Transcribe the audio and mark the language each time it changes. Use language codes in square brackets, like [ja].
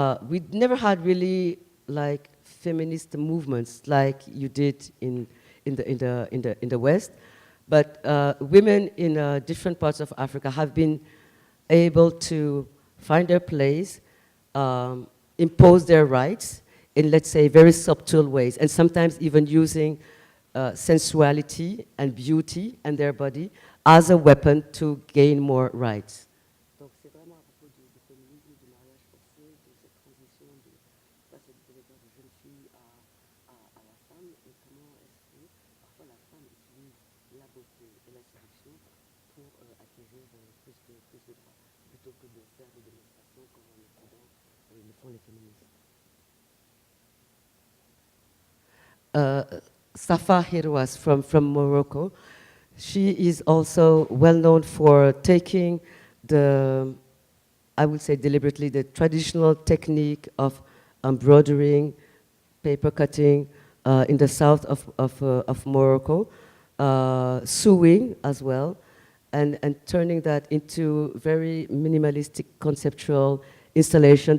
[en] We never had really like feminist movements like you did in the West, but women in different parts of Africa have been able to find their place, impose their rights in, let's say, very subtle ways, and sometimes even using sensuality and beauty and their body as a weapon to gain more rights. [fr] Donc c'est vraiment à propos du féminisme, du mariage forcé, de cette transition de passer de jeune fille à la femme, et comment est-ce que parfois la femme utilise la beauté et la séduction pour acquérir plus de droits, plutôt que de faire des démonstrations comme en Occident le font les féministes. [en] Safa Hirwas from Morocco. She is also well known for taking I would say deliberately, the traditional technique of embroidering, paper cutting in the south of Morocco, sewing as well, and turning that into very minimalistic conceptual installation.